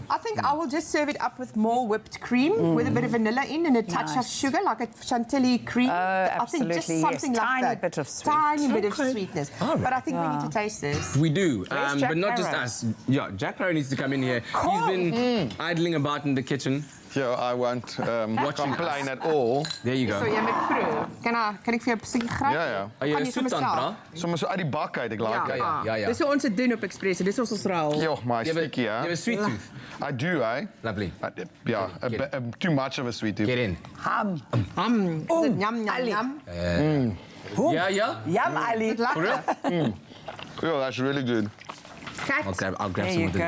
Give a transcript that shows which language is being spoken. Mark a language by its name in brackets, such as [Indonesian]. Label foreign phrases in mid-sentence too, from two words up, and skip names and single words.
[English] I think I will just serve it up with more whipped cream with a bit of vanilla in and a touch of sugar, like a chantilly cream. Absolutely, I think just something like tiny that. bit of sweet. Tiny bit of sweetness. Right. But I think we need to taste this. We do, Where's Jack but not just Parow? us. Yeah, Jack Parow needs to come in here. He's been idling about in the kitchen. Yeah, I won't complain at all. There you So go. [Afrikaans] jy met proe. Kan ek vir jou 'n stukkie gryp? Ja. [English] Are you [Afrikaans] soet dan, [English] Bra? [Afrikaans] Sommer so uit die bak uit, ek [English] like it. [Afrikaans] Ja. Dis hoe ons dit doen op Expresso. Dis ons raal. Joh, my sticky, [English] You have a sweet tooth. I do, eh? Lovely. Yeah, too much of a sweet tooth. Get in. Ham. [Afrikaans] Is dit yum yum yum? [English] Yeah. Yum, Ali. Yeah, that's really good. I'll grab There some you of the.